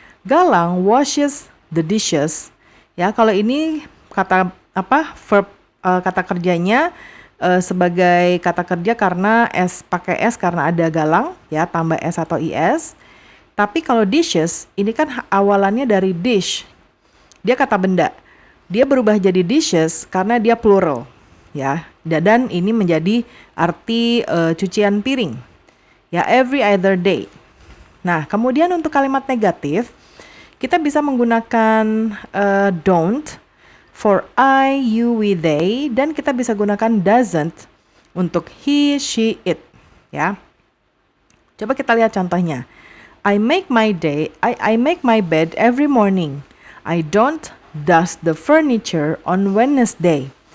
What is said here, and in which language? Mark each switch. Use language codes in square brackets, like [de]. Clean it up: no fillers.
[en] Galang washes the dishes. [id] Ya, kalau ini kata verb kata kerjanya sebagai kata kerja karena pakai s karena ada Galang, ya, tambah s atau is. Tapi kalau dishes ini kan awalannya dari dish. Dia kata benda. Dia berubah jadi dishes karena dia plural, ya. Dan ini menjadi arti cucian piring. Ya, [en] every other day. [id] Nah, kemudian untuk kalimat negatif kita bisa menggunakan [en] don't for I, you, we, they, [id] dan kita bisa gunakan doesn't untuk he, she, it, ya. Coba kita lihat contohnya. [en] I make my bed every morning. I don't dust the furniture on Wednesday.